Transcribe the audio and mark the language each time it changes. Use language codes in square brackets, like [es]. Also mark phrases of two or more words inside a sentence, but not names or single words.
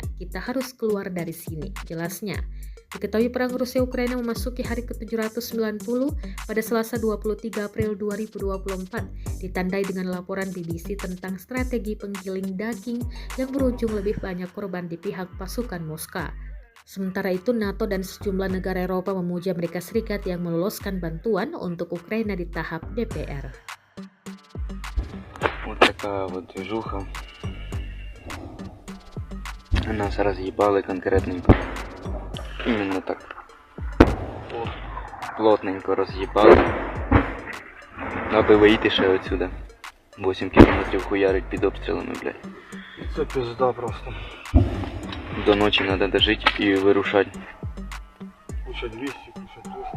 [id] Kita harus keluar dari sini, jelasnya. Diketahui perang Rusia-Ukraina memasuki hari ke-790 pada Selasa 23 April 2024, ditandai dengan laporan BBC tentang strategi penggiling daging yang berujung lebih banyak korban di pihak pasukan Moskow. Sementara itu, NATO dan sejumlah negara Eropa memuji Amerika Serikat yang meloloskan bantuan untuk Ukraina di tahap DPR. [ru] Вот такая вот движуха. Нас разъебало конкретненько. Именно так. Плотненько разъебало. [uk] Аби вийти ще отсюда. 8 кілометрів хуярить під обстрілами, блядь. Це пизда просто. До ночі треба дожити і вирушати. Куча 200, куча 300.